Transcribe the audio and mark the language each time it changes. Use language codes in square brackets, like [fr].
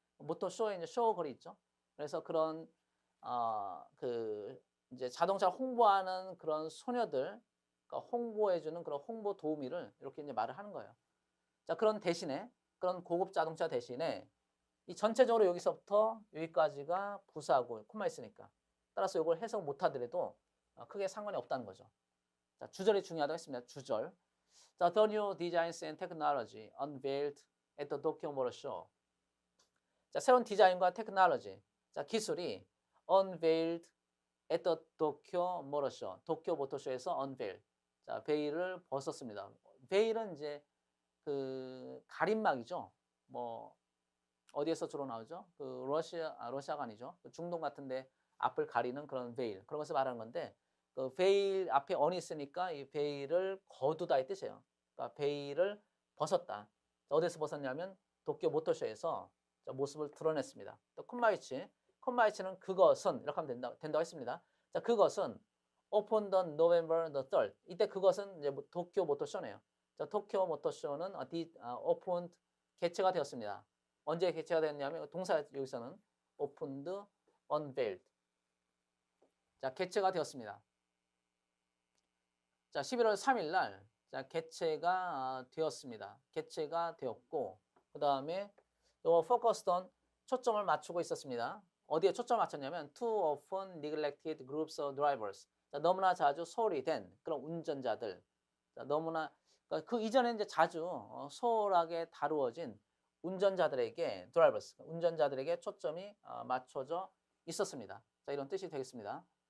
[ko] 모터쇼에 이제 쇼걸이 있죠. 그래서 그런 그 이제 자동차 홍보하는 그런 소녀들 그러니까 홍보해주는 그런 홍보 도우미를 이렇게 이제 말을 하는 거예요. 자, 그런 대신에 그런 고급 자동차 대신에 이 전체적으로 여기서부터 여기까지가 부사고 콤마 있으니까 따라서 이걸 해석 못하더라도 크게 상관이 없다는 거죠. 자, 주절이 중요하다고 했습니다. 주절. [en] 자, the new designs and technology unveiled at the Tokyo Motor Show. [ko] 자, 새로운 디자인과 테크놀로지, 자, 기술이 [en] unveiled at the Tokyo Motor Show. [ko] 도쿄 모터쇼에서 unveil. 자, 베일을 벗었습니다. 베일은 이제 그 가림막이죠. 뭐 어디에서 주로 나오죠? 그 러시아가 아니죠. 그 중동 같은데 앞을 가리는 그런 베일 그런 것을 말하는 건데 그 베일 앞에 on이 있으니까 이 베일을 거두다의 뜻이에요. 그러니까 베일을 벗었다. 어디서 벗었냐면 도쿄 모터쇼에서 모습을 드러냈습니다. 또 쿤마이치 콤마이치는 그것은 이렇게 하면 된다고 했습니다. 자, 그것은 [en] opened on November the 3rd. [ko] 이때 그것은 이제 도쿄 모터쇼네요. 자, 도쿄 모터쇼는 opened 개최가 되었습니다. 언제 개최가 되었냐면 동사 여기서는 opened, unveiled. 자, 개최가 되었습니다. 자, 11월 3일 날 자, 개최가 되었습니다. 개최가 되었고 그다음에 요 focused on 초점을 맞추고 있었습니다. 어디에 초점을 맞췄냐면 [en] too often neglected groups of drivers. [ko] 자, 너무나 자주 소홀히 된 그런 운전자들. 자, 너무나 그러니까 그 이전에 이제 자주 소홀하게 다루어진 운전자들에게 drivers, 운전자들에게 초점이 맞춰져 있었습니다. 자, 이런 뜻이 되겠습니다.